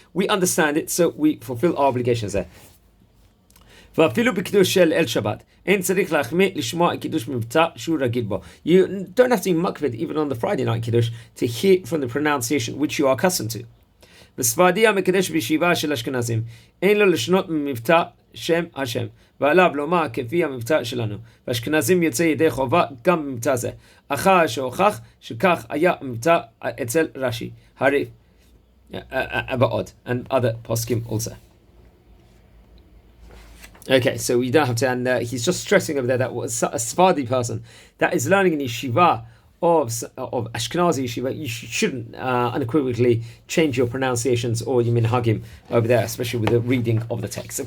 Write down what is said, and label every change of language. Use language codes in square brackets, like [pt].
[en] We understand it, so we fulfill our obligations there. [he] ואפילו בקידוש של אל שבת, אין צריך להחמיא לשמוע קידוש מבטא שהוא רגיל בו. [en] You don't have to be makvid even on the Friday night Kiddush to hear from the pronunciation which you are accustomed to. [he] וספרדי המקדש בישיבה של אשכנזים, אין לו לשנות ממבטא שם השם, ועליו לומר כפי המבטא שלנו. ואשכנזים יוצא ידי חובה גם במבטא זה. אחר שהוכח שכך היה המבטא אצל רש"י, הריף, ועוד, [en] and other poskim also. Okay, so we don't have to, and he's just stressing over there that a Sephardi person that is learning in yeshiva of Ashkenazi yeshiva, you shouldn't unequivocally change your pronunciations or your minhagim over there, especially with the reading of the text.